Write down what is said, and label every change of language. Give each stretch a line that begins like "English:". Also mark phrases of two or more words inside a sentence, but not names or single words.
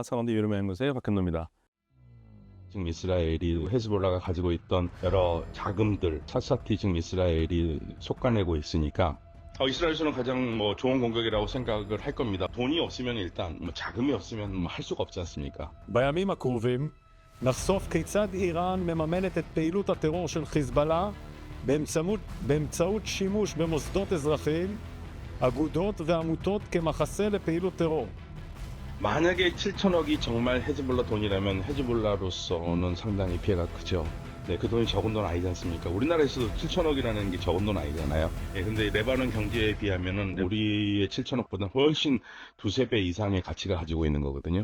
Korean: 서강대 유로메나 연구소의 박현노입니다. 지금 이스라엘이 헤즈볼라가 가지고 있던 여러 자금들 샅샅이 지금 이스라엘이 솎아내고 있으니까 이스라엘에서는 가장 좋은 공격이라고 생각을 할 겁니다. 돈이 없으면 일단 자금이 없으면 할 수가 없지 않습니까?
Hebrew: בימים הקרובים נחשוף כיצד איראן מממנת את פעילות הטרור של חיזבאללה באמצעות שימוש במוסדות אזרחיים, אגודות ועמותות כמחסה לפעילות טרור.
Korean: 만약에 7천억이 정말 헤즈볼라 돈이라면 헤즈볼라로서는 상당히 피해가 크죠. 네, 그 돈이 적은 돈 아니지 않습니까? 우리나라에서도 7천억이라는 게 적은 돈 아니잖아요. 네, 근데 레바논 경제에 비하면은 우리의 7천억보다 훨씬 두세 배 이상의 가치가 가지고 있는 거거든요.